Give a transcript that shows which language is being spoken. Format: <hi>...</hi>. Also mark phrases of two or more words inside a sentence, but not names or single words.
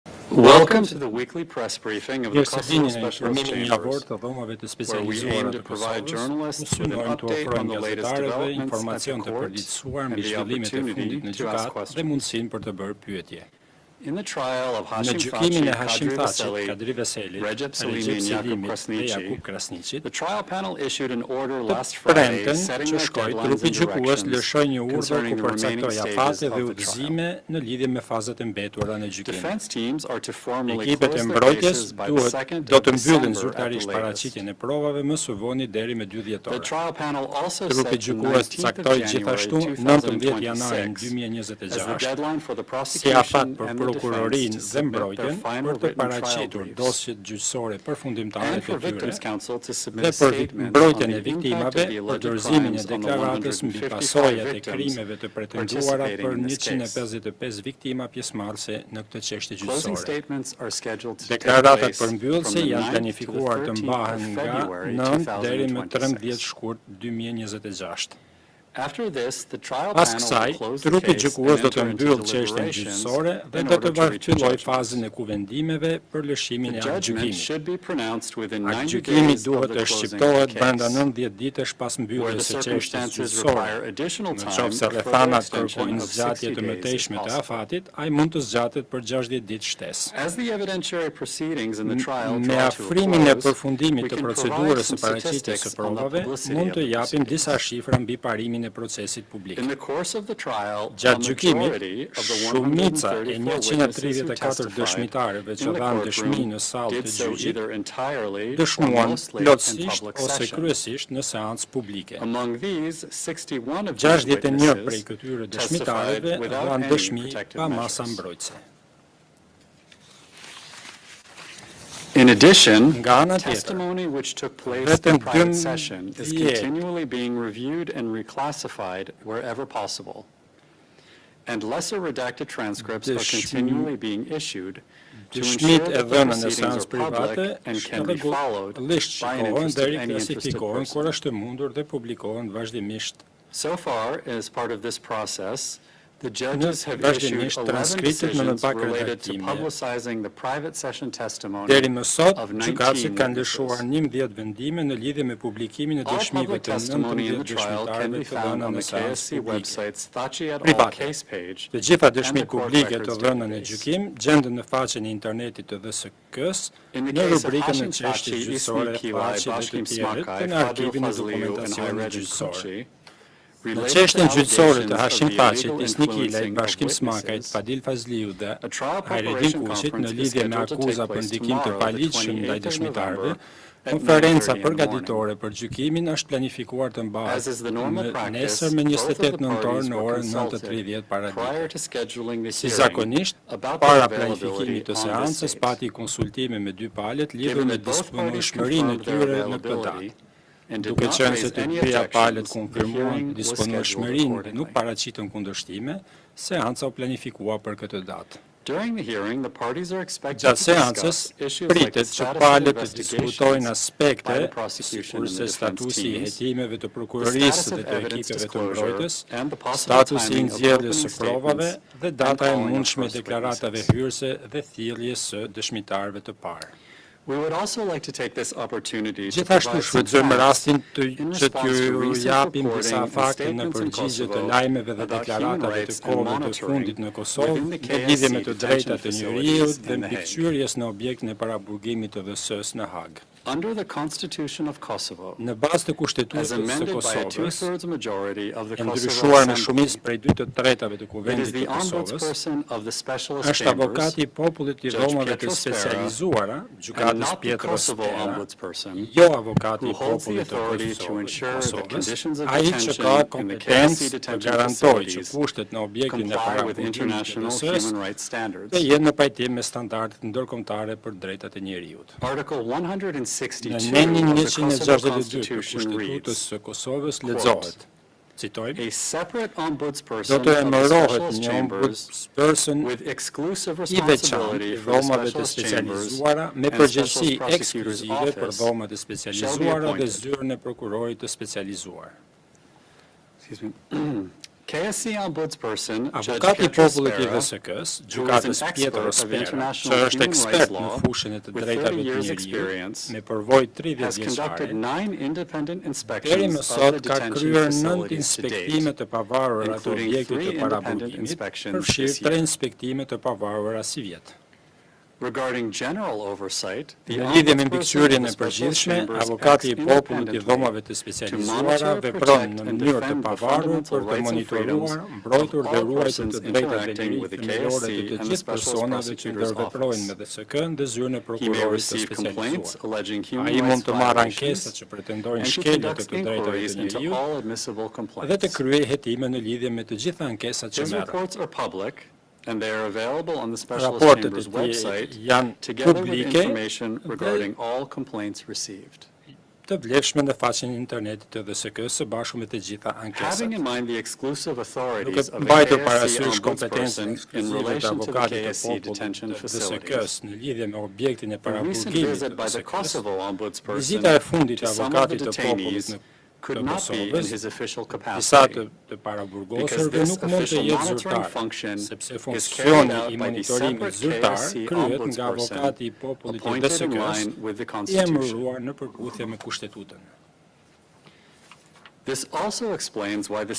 <en>Welcome to the weekly press briefing of the Kosovo</en> <sq>Mirësevini në</sq> <en>Specialist</en> <sq>informimin javor</sq> <en>Chambers,</en> <sq>të dhomave të</sq> <en>where we</en> <sq>specializuara</sq> <en>aim</en> <sq>të</sq> <en>to provide</en> <sq>Kosovës,</sq> <en>journalists with an</en> <sq>synojmë të</sq> <en>update</en> <sq>ofrojmë</sq> <en>on the latest</en> <sq>gazetarëve</sq> <en>developments at the</en> <sq>informacion të</sq> <en>court</en> <sq>përditësuar</sq> <en>and</en> <sq>mbi</sq> <en>the</en> <sq>zhvillimet e</sq> <en>opportunity</en> <sq>fundit në</sq> <en>to ask</en> <sq>gjykatë dhe</sq> <en>questions.</en> <sq>mundësinë për të bërë pyetje.</sq> <en>In the trial of</en> <sq>Në</sq> <en>Hashim</en> <sq>gjykimin e</sq> <en>Thaçi,</en> <sq>Hashim</sq> <en>Kadri</en> <sq>Thaçit,</sq> <en>Veseli,</en> <sq>Kadri Veselit,</sq> <en>Recep Selimi</en> <sq>Recep</sq> <en>and Jakub</en> <sq>Selimit dhe</sq> <en>Krasniqi,</en> <sq>Jakub Krasniqit,</sq> <en>the trial panel issued an order</en> <sq>të</sq> <en>last Friday</en> <sq>premten</sq> <en>setting</en> <sq>që</sq> <en>out</en> <sq>shkoi</sq> <en>deadlines</en> <sq>trupi</sq> <en>and</en> <sq>gjykues</sq> <en>directions</en> <sq>lëshoi një urdhër</sq> <en>concerning</en> <sq>ku</sq> <en>the remaining</en> <sq>përcaktoi</sq> <en>stages</en> <sq>afate dhe</sq> <en>of the trial.</en> <sq>udhëzime në lidhje me fazat e mbetura në gjykim.</sq> <en>Defense teams are to formally</en> <sq>Ekipet e</sq> <en>close their</en> <sq>mbrojtjes</sq> <en>cases by the 2nd</en> <sq>do</sq> <en>of</en> <sq>të mbyllin</sq> <en>December at</en> <sq>zyrtarisht</sq> <en>the latest.</en> <sq>paraqitjen e provave më së voni deri me 2</sq> <en>The</en> <sq>dhjetor.</sq> <en>trial panel also</en> <sq>Trupi</sq> <en>set the</en> <sq>gjykues</sq> <en>19th of</en> <sq>caktoi</sq> <en>January</en> <sq>gjithashtu 19 janarin</sq> <en>2026 as the</en> <sq>2026</sq> <en>deadline for the</en> <sq>si</sq> <en>prosecution</en> <sq>afat për</sq> <en>and the defense</en> <sq>prokurorinë</sq> <en>to</en> <sq>dhe</sq> <en>submit their</en> <sq>mbrojtjen</sq> <en>final</en> <sq>për të</sq> <en>written trial</en> <sq>paraqitur</sq> <en>briefs</en> <sq>dosjet gjyqësore përfundimtare</sq> <en>and</en> <sq>të</sq> <en>for</en> <sq>tyre</sq> <en>victims counsel to submit</en> <sq>dhe</sq> <en>a</en> <sq>për</sq> <en>statement on</en> <sq>mbrojtjen</sq> <en>the</en> <sq>e</sq> <en>impact of</en> <sq>viktimave,</sq> <en>the</en> <sq>për</sq> <en>alleged</en> <sq>dorëzimin e</sq> <en>crimes on the</en> <sq>deklaratës mbi</sq> <en>155</en> <sq>pasojat e</sq> <en>victims</en> <sq>krimeve të pretenduara</sq> <en>participating</en> <sq>për</sq> <en>in this case.</en> <sq>155 viktima pjesëmarrëse në këtë çështje</sq> <en>Closing</en> <sq>gjyqësore.</sq> <en>statements are scheduled to take</en> <sq>Deklaratat</sq> <en>place from</en> <sq>përmbyllëse</sq> <en>the</en> <sq>janë</sq> <en>9th to the</en> <sq>planifikuar të</sq> <en>13th</en> <sq>mbahen</sq> <en>of</en> <sq>nga</sq> <en>February</en> <sq>9 deri më 13</sq> <en>2026.</en> <sq>shkurt 2026.</sq> <en>After this, the trial</en> <sq>Pas</sq> <en>panel</en> <sq>kësaj,</sq> <en>will close the</en> <sq>trupi</sq> <en>case</en> <sq>gjykues</sq> <en>and</en> <sq>do të</sq> <en>enter into</en> <sq>mbyllë çështjen</sq> <en>deliberations</en> <sq>gjyqësore dhe</sq> <en>in</en> <sq>do</sq> <en>order</en> <sq>të</sq> <en>to reach a</en> <sq>fillojë</sq> <en>judgment.</en> <sq>fazën e kuvendimeve për lëshimin</sq> <en>The</en> <sq>e</sq> <en>judgment</en> <sq>aktgjykimit.</sq> <en>should be pronounced within 90</en> <sq>Aktgjykimi</sq> <en>days of</en> <sq>duhet</sq> <en>the</en> <sq>të</sq> <en>closing of</en> <sq>shqiptohet</sq> <en>the</en> <sq>brenda</sq> <en>case.</en> <sq>90 ditësh pas</sq> <en>Where</en> <sq>mbylljes</sq> <en>the</en> <sq>së çështjes</sq> <en>circumstances</en> <sq>gjyqësore.</sq> <en>require additional</en> <sq>Në</sq> <en>time,</en> <sq>qoftë se</sq> <en>a further</en> <sq>rrethanat</sq> <en>extension</en> <sq>kërkojnë</sq> <en>of</en> <sq>zgjatje</sq> <en>60</en> <sq>të</sq> <en>days is</en> <sq>mëtejshme të</sq> <en>possible.</en> <sq>afatit, ai mund të zgjatet për 60 ditë shtesë.</sq> <en>As the evidentiary proceedings in the trial</en> <sq>Me</sq> <en>draw to a</en> <sq>afrimin e</sq> <en>close,</en> <sq>përfundimit</sq> <en>we</en> <sq>të</sq> <en>can</en> <sq>procedurës</sq> <en>provide</en> <sq>së</sq> <en>some</en> <sq>paraqitjes së</sq> <en>statistics on the</en> <sq>provave,</sq> <en>publicity</en> <sq>mund</sq> <en>of</en> <sq>të</sq> <en>the</en> <sq>japim</sq> <en>proceedings.</en> <sq>disa shifra mbi parimin e procesit publik.</sq> <en>In the course of the trial, a</en> <sq>Gjatë gjykimit,</sq> <en>majority of the</en> <sq>shumica e</sq> <en>134 witnesses who</en> <sq>134</sq> <en>testified</en> <sq>dëshmitarëve që</sq> <en>in the</en> <sq>dhanë dëshmi</sq> <en>courtroom</en> <sq>në sallë</sq> <en>did</en> <sq>të</sq> <en>so</en> <sq>gjyqit</sq> <en>either entirely or</en> <sq>dëshmuan</sq> <en>mostly in</en> <sq>plotësisht</sq> <en>public</en> <sq>ose</sq> <en>session.</en> <sq>kryesisht në seancë publike.</sq> <en>Among these, 61 of these</en> <sq>61 prej</sq> <en>witnesses</en> <sq>këtyre</sq> <en>testified</en> <sq>dëshmitarëve</sq> <en>without</en> <sq>dhanë</sq> <en>any</en> <sq>dëshmi</sq> <en>protective</en> <sq>pa masa</sq> <en>measures.</en> <sq>mbrojtëse.</sq> <en>In addition,</en> <sq>Nga ana tjetër,</sq> <en>testimony which took place</en> <sq>vetëm</sq> <en>in private</en> <sq>12</sq> <en>session is continually being reviewed and reclassified wherever possible. And lesser redacted transcripts are continually being issued to ensure</en> <sq>dëshmit e</sq> <en>that the</en> <sq>dhëna në</sq> <en>proceedings are</en> <sq>seancë private</sq> <en>public and can be followed</en> <sq>rregullisht</sq> <en>by an</en> <sq>shikohen</sq> <en>interested,</en> <sq>deri</sq> <en>any interested</en> <sq>klasifikohen kur</sq> <en>person.</en> <sq>është e mundur dhe publikohen vazhdimisht.</sq> <en>So far, as part of this process, the judges have</en> <sq>vazhdimisht</sq> <en>issued 11</en> <sq>transkriptet me më</sq> <en>decisions</en> <sq>pak</sq> <en>related to</en> <sq>redaktime.</sq> <en>publicizing the private session testimony</en> <sq>Deri më sot,</sq> <en>of 19</en> <sq>gjykatësit kanë</sq> <en>witnesses.</en> <sq>lëshuar 11 vendime në lidhje me publikimin e</sq> <en>All</en> <sq>dëshmive</sq> <en>public</en> <sq>të</sq> <en>testimony in</en> <sq>19</sq> <en>the trial can</en> <sq>dëshmitarëve</sq> <en>be</en> <sq>të</sq> <en>found</en> <sq>dhëna</sq> <en>on</en> <sq>në</sq> <en>the</en> <sq>seancë</sq> <en>KSC</en> <sq>publike.</sq> <en>website's Thaçi et al. Private. case page</en> <sq>Të gjitha</sq> <en>and the</en> <sq>dëshmitë</sq> <en>court</en> <sq>publike të</sq> <en>records</en> <sq>dhëna në</sq> <en>database.</en> <sq>gjykim gjenden në faqen e internetit të DSK-s,</sq> <en>In the</en> <sq>në</sq> <en>case of</en> <sq>rubrikën e</sq> <en>Hashim</en> <sq>çështjes</sq> <en>Thaçi,</en> <sq>gjyqësore,</sq> <en>Ismi Kilaj,</en> <sq>faqe dhe të</sq> <en>Bashkim</en> <sq>tjerët</sq> <en>Smakaj,</en> <sq>të në</sq> <en>Fadil</en> <sq>arkivin e</sq> <en>Fazliu, and</en> <sq>dokumentacionit</sq> <en>Hayredin</en> <sq>gjyqësor.</sq> <en>Kuqi,</en> <sq>Në</sq> <en>related</en> <sq>çështjen</sq> <en>to</en> <sq>gjyqësore të</sq> <en>allegations</en> <sq>Hashim</sq> <en>of the</en> <sq>Thaçit,</sq> <en>illegal</en> <sq>Ismi Kilaj,</sq> <en>influencing of</en> <sq>Bashkim Smakajt,</sq> <en>witnesses,</en> <sq>Fadil Fazliu dhe</sq> <en>a trial</en> <sq>Hayredin</sq> <en>preparation</en> <sq>Kuqit në</sq> <en>conference is</en> <sq>lidhje me</sq> <en>scheduled to take</en> <sq>akuza për</sq> <en>place</en> <sq>ndikim të</sq> <en>tomorrow, the</en> <sq>paligjshëm ndaj</sq> <en>28th of</en> <sq>dëshmitarëve.</sq> <en>November, at</en> <sq>Konferenca</sq> <en>9:30 in the morning.</en> <sq>përgatitore për gjykimin është planifikuar të</sq> <en>As</en> <sq>mbahet</sq> <en>is the normal</en> <sq>në</sq> <en>practice,</en> <sq>nesër me</sq> <en>both of the</en> <sq>28 nëntor</sq> <en>parties</en> <sq>në</sq> <en>were</en> <sq>orën</sq> <en>consulted</en> <sq>9:30 para</sq> <en>prior</en> <sq>dite.</sq> <en>to scheduling the</en> <sq>Si</sq> <en>hearing</en> <sq>zakonisht,</sq> <en>about the</en> <sq>para</sq> <en>availability</en> <sq>planifikimit të</sq> <en>on this</en> <sq>seancës,</sq> <en>date.</en> <sq>pati konsultime me dy palët lidhur</sq> <en>Given</en> <sq>me</sq> <en>that both parties</en> <sq>disponueshmërinë e</sq> <en>confirmed their</en> <sq>tyre në këtë</sq> <en>availability</en> <sq>datë.</sq> <en>and did</en> <sq>Duke</sq> <en>not</en> <sq>qenë se</sq> <en>raise</en> <sq>të</sq> <en>any</en> <sq>dyja palët</sq> <en>objections, the</en> <sq>konfirmuan</sq> <en>hearing was scheduled</en> <sq>disponueshmërinë dhe nuk</sq> <en>accordingly.</en> <sq>paraqitën kundërshtime, seanca u planifikua për këtë datë.</sq> <en>During the hearing, the parties are expected</en> <sq>Gjatë</sq> <en>to</en> <sq>seancës,</sq> <en>discuss issues like the</en> <sq>pritet që</sq> <en>status of</en> <sq>palët të diskutojnë</sq> <en>investigations</en> <sq>aspekte,</sq> <en>by the prosecution and the</en> <sq>sikurse</sq> <en>defense</en> <sq>statusi i</sq> <en>teams,</en> <sq>hetimeve të</sq> <en>the</en> <sq>prokurorisë</sq> <en>status</en> <sq>dhe</sq> <en>of</en> <sq>të</sq> <en>evidence</en> <sq>ekipeve të</sq> <en>disclosure,</en> <sq>mbrojtës,</sq> <en>and the possible</en> <sq>statusi i</sq> <en>timing of</en> <sq>nxjerrjes së</sq> <en>opening</en> <sq>provave</sq> <en>statements</en> <sq>dhe</sq> <en>and</en> <sq>data e</sq> <en>calling of</en> <sq>mundshme e</sq> <en>first</en> <sq>deklaratave</sq> <en>witnesses.</en> <sq>hyrëse dhe thirrjes së dëshmitarëve të parë.</sq> <en>We would also like to take this opportunity to</en> <sq>Gjithashtu</sq> <en>provide some</en> <sq>shfrytëzojmë</sq> <en>facts</en> <sq>rastin</sq> <en>in</en> <sq>që</sq> <en>response to</en> <sq>t'ju</sq> <en>recent</en> <sq>japim</sq> <en>reporting</en> <sq>disa</sq> <en>and</en> <sq>fakte në</sq> <en>statements in</en> <sq>përgjigje të</sq> <en>Kosovo</en> <sq>lajmeve dhe</sq> <en>about human</en> <sq>deklaratave të</sq> <en>rights and</en> <sq>kohëve të</sq> <en>monitoring</en> <sq>fundit në Kosovë</sq> <en>within the</en> <sq>në lidhje me</sq> <en>KSC</en> <sq>të</sq> <en>detention</en> <sq>drejtat e njeriut</sq> <en>facilities</en> <sq>dhe</sq> <en>in The Hague.</en> <sq>mbikëqyrjes në objektin e paraburgimit të VS-s në Hag.</sq> <en>Under the Constitution of Kosovo,</en> <sq>Në bazë të</sq> <en>as</en> <sq>kushtetutës së</sq> <en>amended by a</en> <sq>Kosovës,</sq> <en>two-thirds majority of the</en> <sq>e</sq> <en>Kosovo</en> <sq>ndryshuar me</sq> <en>Assembly,</en> <sq>shumicë prej 2/3 të</sq> <en>it is</en> <sq>kuvendit</sq> <en>the</en> <sq>të Kosovës,</sq> <en>ombudsperson of the specialist</en> <sq>është</sq> <en>chambers</en> <sq>avokati i popullit i</sq> <en>Judge</en> <sq>dhomave të</sq> <en>Pietro Spera,</en> <sq>specializuara,</sq> <en>and</en> <sq>gjykatës</sq> <en>not the</en> <sq>Pietro</sq> <en>Kosovo</en> <sq>Spera,</sq> <en>ombudsperson,</en> <sq>jo avokati</sq> <en>who</en> <sq>i</sq> <en>holds the</en> <sq>popullit të</sq> <en>authority to ensure that</en> <sq>Kosovës,</sq> <en>conditions of</en> <sq>ai që</sq> <en>detention</en> <sq>ka</sq> <en>in the</en> <sq>kompetencë</sq> <en>KSC</en> <sq>të</sq> <en>detention</en> <sq>garantojë që</sq> <en>facilities</en> <sq>kushtet në objektin e</sq> <en>comply with</en> <sq>paraburgimit të</sq> <en>international</en> <sq>VS-s</sq> <en>human rights standards.</en> <sq>dhe jenë në pajtim me standardet ndërkombëtare për drejtat e njeriut.</sq> <en>Article</en> <sq>Në</sq> <en>162</en> <sq>nenin</sq> <en>of the Kosovo</en> <sq>162 të</sq> <en>Constitution</en> <sq>Kushtetutës</sq> <en>reads,</en> <sq>së Kosovës</sq> <en>quote,</en> <sq>lexohet. Citojmë:</sq> <en>a separate</en> <sq>Do</sq> <en>ombudsperson</en> <sq>të</sq> <en>of the</en> <sq>emërohet</sq> <en>specialist</en> <sq>një</sq> <en>chambers</en> <sq>ombudsperson</sq> <en>with exclusive</en> <sq>i veçantë</sq> <en>responsibility</en> <sq>i</sq> <en>for the</en> <sq>dhomave të</sq> <en>specialist chambers</en> <sq>specializuara me</sq> <en>and</en> <sq>përgjegjësi</sq> <en>specialist prosecutor's</en> <sq>ekskluzive për</sq> <en>office</en> <sq>dhomat e</sq> <en>shall be</en> <sq>specializuara dhe</sq> <en>appointed.</en> <sq>zyrën e prokurorit të specializuar.</sq> <en>Excuse me. KSC ombudsperson Judge</en> <sq>Avokati i</sq> <en>Pietro</en> <sq>popullit i</sq> <en>Spera,</en> <sq>DSK-s,</sq> <en>who is</en> <sq>gjykatës</sq> <en>an</en> <sq>Pietro</sq> <en>expert of</en> <sq>Spera,</sq> <en>international</en> <sq>që është</sq> <en>human rights</en> <sq>ekspert në</sq> <en>law</en> <sq>fushën e të</sq> <en>with 30</en> <sq>drejtave të</sq> <en>years</en> <sq>njeriut,</sq> <en>experience,</en> <sq>me përvojë 30</sq> <en>has conducted</en> <sq>vjeçare,</sq> <en>9 independent</en> <sq>deri më</sq> <en>inspections of</en> <sq>sot</sq> <en>the</en> <sq>ka</sq> <en>detention</en> <sq>kryer 9</sq> <en>facilities to</en> <sq>inspektime</sq> <en>date,</en> <sq>të pavarura të</sq> <en>including</en> <sq>objektit</sq> <en>3</en> <sq>të</sq> <en>independent</en> <sq>paraburgimit,</sq> <en>inspections</en> <sq>përfshirë</sq> <en>this year.</en> <sq>3 inspektime të pavarura si vjet.</sq> <en>Regarding general oversight, the</en> <sq>Në lidhje me</sq> <en>ombudsperson</en> <sq>mbikëqyrjen</sq> <en>of</en> <sq>e</sq> <en>the special</en> <sq>përgjithshme,</sq> <en>chambers</en> <sq>avokati i</sq> <en>acts</en> <sq>popullit i dhomave të</sq> <en>to</en> <sq>specializuara</sq> <en>monitor,</en> <sq>vepron</sq> <en>protect,</en> <sq>në</sq> <en>and</en> <sq>mënyrë të</sq> <en>defend the</en> <sq>pavarur</sq> <en>fundamental</en> <sq>për të</sq> <en>rights and freedoms</en> <sq>monitoruar, mbrojtur</sq> <en>of</en> <sq>dhe</sq> <en>all</en> <sq>ruajtur</sq> <en>persons</en> <sq>të drejtat dhe</sq> <en>interacting with the</en> <sq>lirit themelore të</sq> <en>KSC</en> <sq>të</sq> <en>and the</en> <sq>gjithë</sq> <en>Special</en> <sq>personave që</sq> <en>Prosecutor's</en> <sq>ndërveprojnë</sq> <en>Office.</en> <sq>me DSK në zyrën e</sq> <en>He may</en> <sq>prokurorit të</sq> <en>receive complaints</en> <sq>specializuar.</sq> <en>alleging human</en> <sq>Ai mund</sq> <en>rights</en> <sq>të marrë ankesa</sq> <en>violations</en> <sq>që pretendojnë</sq> <en>and he</en> <sq>shkelje të</sq> <en>conducts</en> <sq>të drejtave</sq> <en>inquiries</en> <sq>të</sq> <en>into</en> <sq>njeriut</sq> <en>all admissible</en> <sq>dhe të</sq> <en>complaints.</en> <sq>kryej hetime në lidhje me të gjitha ankesat që</sq> <en>His</en> <sq>merren.</sq> <en>reports are public and they are available on the Specialist</en> <sq>Raportet</sq> <en>Chamber's</en> <sq>e tij</sq> <en>website</en> <sq>janë</sq> <en>together with</en> <sq>publike</sq> <en>information regarding all complaints received.</en> <sq>të vlefshme në faqen e internetit të DSK-s së bashku me të gjitha</sq> <en>Having</en> <sq>ankesat.</sq> <en>in mind the exclusive</en> <sq>Duke</sq> <en>authorities of the</en> <sq>mbajtur</sq> <en>KSC</en> <sq>parasysh kompetencën</sq> <en>ombudsperson in</en> <sq>ekskluzive të</sq> <en>relation to the</en> <sq>avokatit të</sq> <en>KSC</en> <sq>popullit</sq> <en>detention</en> <sq>të</sq> <en>facilities.</en> <sq>DSK-s në lidhje me objektin e</sq> <en>A recent</en> <sq>paraburgimit</sq> <en>visit</en> <sq>të</sq> <en>by the</en> <sq>DSK-s,</sq> <en>Kosovo ombudsperson</en> <sq>vizita e fundit</sq> <en>to</en> <sq>e</sq> <en>some of the</en> <sq>avokatit të popullit</sq> <en>detainees</en> <sq>në</sq> <en>could</en> <sq>të</sq> <en>not be in</en> <sq>Kosovës,</sq> <en>his official</en> <sq>disa</sq> <en>capacity</en> <sq>të</sq> <en>because</en> <sq>paraburgosurve</sq> <en>this</en> <sq>nuk mund të</sq> <en>official</en> <sq>jetë</sq> <en>monitoring</en> <sq>zyrtar,</sq> <en>function</en> <sq>sepse</sq> <en>is carried</en> <sq>funksioni</sq> <en>out</en> <sq>i</sq> <en>by the</en> <sq>monitorimit</sq> <en>separate</en> <sq>zyrtar</sq> <en>KSC</en> <sq>kryhet nga</sq> <en>ombudsperson</en> <sq>avokati i popullit i</sq> <en>appointed in</en> <sq>DSK-s</sq> <en>line with the</en> <sq>i</sq> <en>Constitution.</en> <sq>emëruar në përputhje me kushtetutën.</sq> <en>This also explains why the</en>